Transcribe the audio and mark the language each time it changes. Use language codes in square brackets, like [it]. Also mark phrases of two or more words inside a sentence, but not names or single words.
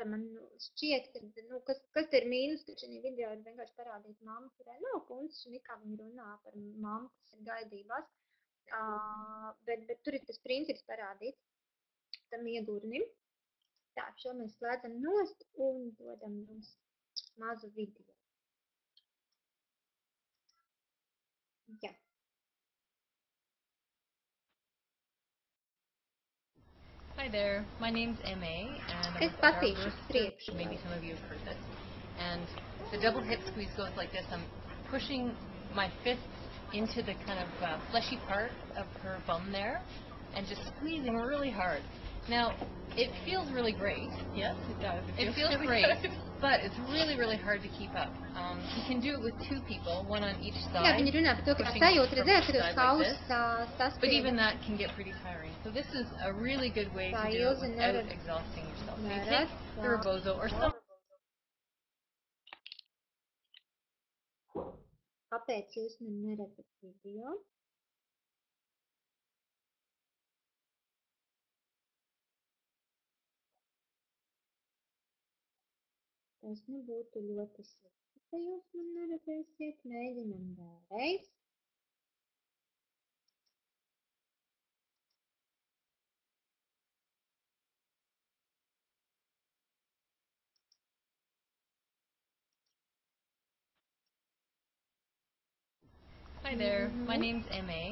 [lv] Man šķiet, ka kas ir mīnus, ka šī video ir vienkārši parādīt mammu, kurai nav kundzes, un kā viņi runā par mammu, kas ir gaidībās. Bet tur ir tas princips parādīts tam iegurnim. Tā, šo mēs slēdzam nost un dodam jums mazu video. Jā. [en] Hi there, my name's M.A. and I'm with Adar Birth. Maybe some of you have heard this. And the double hip squeeze goes like this. I'm pushing my fists into the kind of fleshy part of her bum there and just squeezing really hard. Now, it feels really great. Yes, it does. It feels really great, but it's really, really hard to keep up. You can do it with two people, one on each side, but even that can get pretty tiring. So this is a really good way to do it without exhausting yourself. So you take the Rebozo or some... [lv] Kāpēc jūs man neredzat video? Tas būtu ļoti slikti, ka jūs man neredzēsiet. Mēģinam vēlreiz. [en] Hi there, my name's M.A.